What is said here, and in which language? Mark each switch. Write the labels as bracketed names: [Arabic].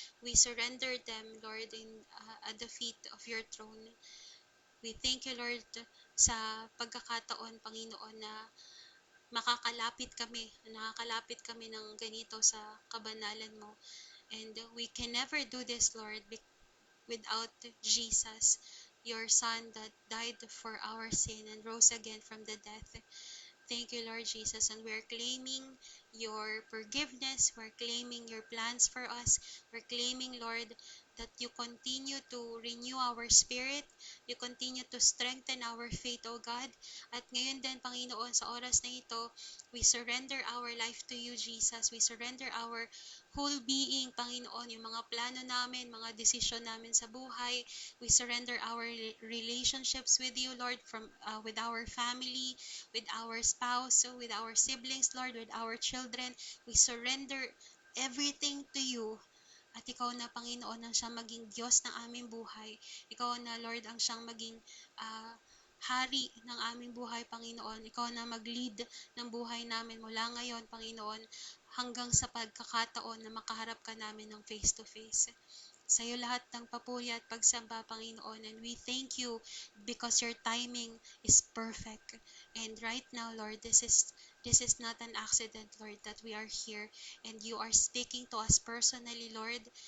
[English] We surrender them, Lord, at the feet of your throne. We thank you, [Filipino] Lord, sa pagkakataon, Panginoon, na nakakalapit kami ng ganito sa kabanalan mo. [English] And we can never do this, Lord, without Jesus, your Son that died for our sin and rose again from the death. Thank you, Lord Jesus, and we're claiming your forgiveness. We're claiming your plans for us. We're claiming, Lord, that you continue to renew our spirit. You continue to strengthen our faith, O God. [Filipino] At ngayon din, Panginoon, sa oras na ito, [English] we surrender our life to you, [Filipino] Jesus. [English] We surrender our whole being, Panginoon, [Filipino] yung mga plano namin, mga desisyon namin sa buhay. [English] We surrender our relationships with you, Lord, with our family, with our spouse, with our siblings, Lord, with our children. We surrender everything to you. [Filipino] At ikaw na, Panginoon, ang siyang maging Diyos ng aming buhay. Ikaw na, Lord, ang siyang maging hari ng aming buhay, Panginoon. Ikaw na mag-lead ng buhay namin mula ngayon, Panginoon, hanggang sa pagkakataon na makaharap ka namin ng face-to-face. Sa iyo lahat ng papuri at pagsamba, Panginoon. [English] And we thank you because your timing is perfect. And right now, Lord, this is not an accident, Lord, that we are here. And you are speaking to us personally, Lord.